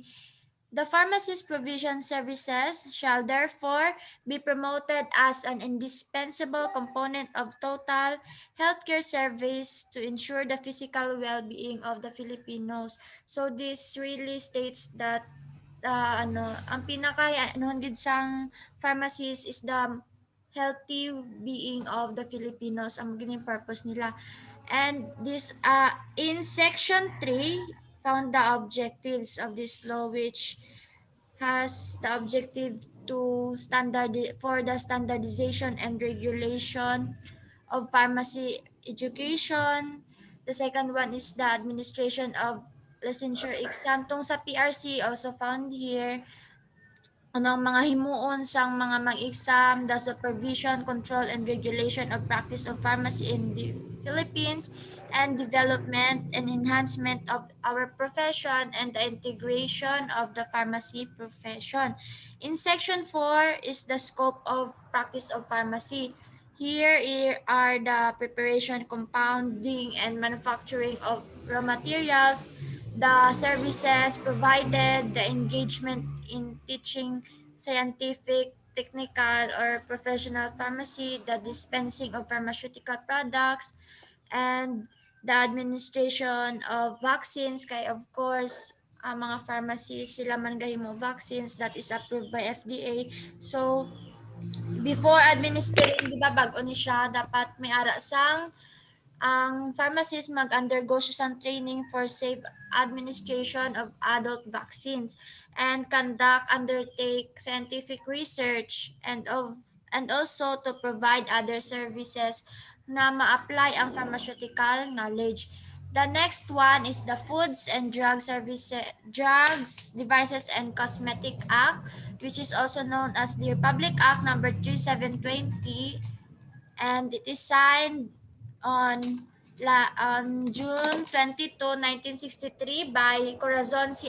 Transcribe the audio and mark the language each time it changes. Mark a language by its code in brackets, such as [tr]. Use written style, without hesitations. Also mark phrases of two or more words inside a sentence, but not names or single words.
[en] The pharmacist provision services shall therefore be promoted as an indispensable component of total healthcare service to ensure the physical well-being of the Filipinos. So this really states that [hil] ang pinaka gid sang [en] pharmacist is the healthy being of the Filipinos [tl] ang magiging purpose nila. [en] And this in section 3 found the objectives of this law, which has the objective to for the standardization and regulation of pharmacy education. The second one is the administration of licensure exam. [hil] Tong sa PRC [en] also found here [hil] anong mga himuon sang mga mag-exam, [en] the supervision, control, and regulation of practice of pharmacy in the Philippines, and development and enhancement of our profession and the integration of the pharmacy profession. In section 4 is the scope of practice of pharmacy. Here are the preparation, compounding, and manufacturing of raw materials, the services provided, the engagement in teaching scientific, technical, or professional pharmacy, the dispensing of pharmaceutical products, and the administration of vaccines. [hil] Kay [en] of course, [hil] ang mga pharmacies sila man gahimo vaccines [en] that is approved by FDA. So, before administering, [hil] di ba, bago ni siya, dapat may ara sang ang pharmacist mag-undergo siya ng [en] training for safe administration of adult vaccines and undertake scientific research and also to provide other services [hil] na ma-apply ang [en] pharmaceutical knowledge. The next one is the Foods and Drugs, Devices and Cosmetic Act, which is also known as the Republic Act number 3720, and it is signed on June 22, 1963 by Corazon C.